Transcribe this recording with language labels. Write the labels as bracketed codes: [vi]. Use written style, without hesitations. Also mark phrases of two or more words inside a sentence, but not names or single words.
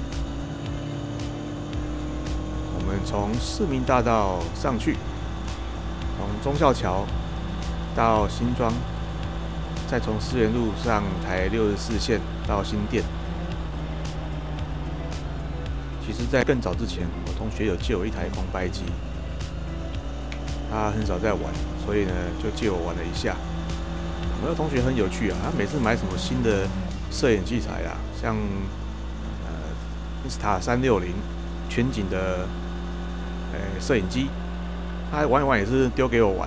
[zh] 我們從市民大道上去，從忠孝橋到新莊，再從思源路上台64線到新店。其實，在更早之前，我同學有借我一台空拍機。他很少在玩，所以呢就借我玩了一下。我的同學很有趣啊，他每次買什麼新的攝影器材啊，像Insta360全景的攝影機，他玩一玩也是丟給我玩。